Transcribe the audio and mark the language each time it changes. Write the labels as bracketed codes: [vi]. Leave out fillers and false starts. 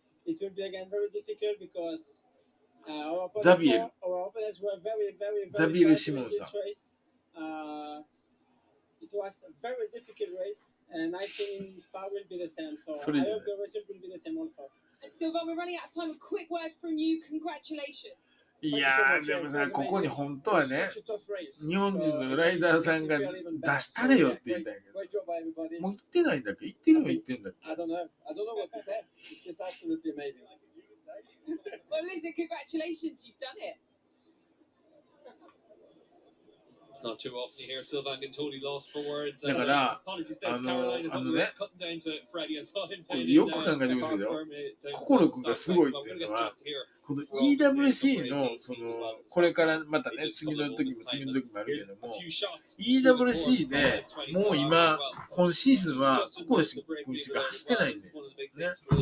[en] It will be again very difficult because our opponents were very Xavier bad Simon in this race. It was a very difficult race, and I think Spa will be the same. So I hope the result will be the same also. And Silva, we're running out of time. A quick word from you. Congratulations. [ja] いやーでもさ、ここに本当はね、日本人のライダーさんが出したれよって言ったんやけど、もう言ってないんだっけ？言ってるの言ってんだっけ？ [en] I don't know what to say. It's absolutely amazing. Well, listen, congratulations. You've done it. [ja] だから、よく考えてみますけど、心くんがすごいっていうのは、この EWC の、これからまたね、次の時もあるけども、EWC でもう今シーズンは心くんしか走ってないんだよね。